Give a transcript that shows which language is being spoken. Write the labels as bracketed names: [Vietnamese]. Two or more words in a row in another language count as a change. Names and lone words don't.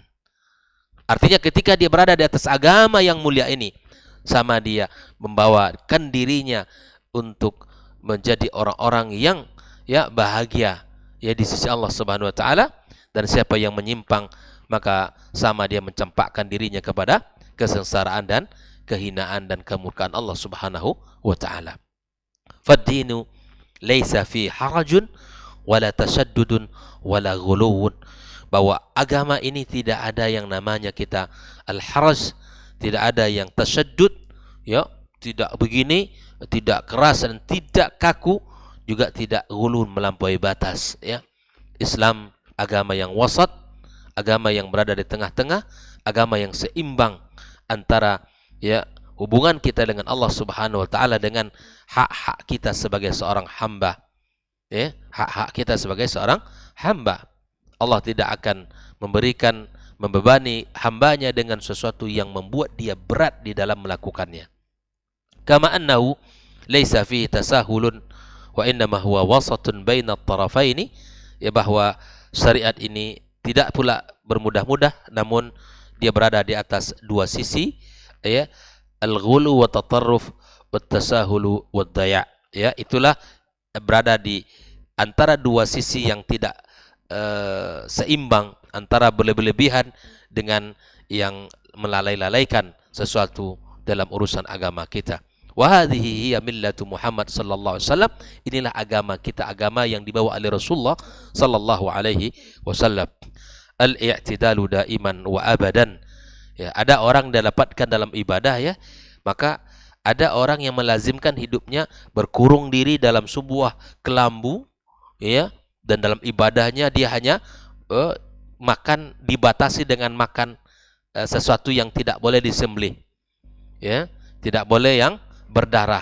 [Indonesian] Artinya ketika dia berada di atas agama yang mulia ini, sama dia membawakan dirinya untuk menjadi orang-orang yang, ya, bahagia, ya, di sisi Allah [Arabic] سبحانه وتعالى. [Indonesian] Dan siapa yang menyimpang, maka sama dia mencampakkan dirinya kepada kesengsaraan dan kehinaan dan kemurkaan Allah [Arabic] سبحانه وتعالى. فالدين ليس فيه حرج ولا تشدد ولا غلو. [Indonesian] Bahwa agama ini tidak ada yang namanya kita al-haraj, tidak ada yang tashaddud, ya, tidak begini, tidak keras dan tidak kaku, juga tidak ghulun, melampaui batas, ya. Islam agama yang wasat, agama yang berada di tengah-tengah, agama yang seimbang antara, ya, hubungan kita dengan Allah [Arabic] سبحانه وتعالى [Indonesian] dengan hak-hak kita sebagai seorang hamba, ya, hak-hak kita sebagai seorang hamba. Allah tidak akan membebani hambanya dengan sesuatu yang membuat dia berat di dalam melakukannya. [Arabic] كما أنه ليس فيه تساهل وإنما هو وسط بين الطرفين, ya, [Indonesian] bahwa syariat ini tidak pula bermudah-mudah, namun dia berada di atas dua sisi, ya, [Arabic] الغلو والتطرف والتساهل والضياع', [Indonesian] ya, itulah berada di antara dua sisi yang tidak seimbang, antara berlebihan dengan yang melalaikan sesuatu dalam urusan agama kita. [Arabic] وهذه هي ملة محمد صلى الله عليه وسلم. [Indonesian] Inilah agama kita, agama yang dibawa oleh Rasulullah [Arabic] صلى الله عليه وسلم. الاعتدال دائما وأبدا. [Indonesian] Ya, ada orang didapatkan dalam ibadah, ya, maka ada orang yang melazimkan hidupnya berkurung diri dalam sebuah kelambu, ya, dan dalam ibadahnya dia hanya makan, dibatasi dengan makan sesuatu yang tidak boleh disembelih, ya, tidak boleh yang berdarah.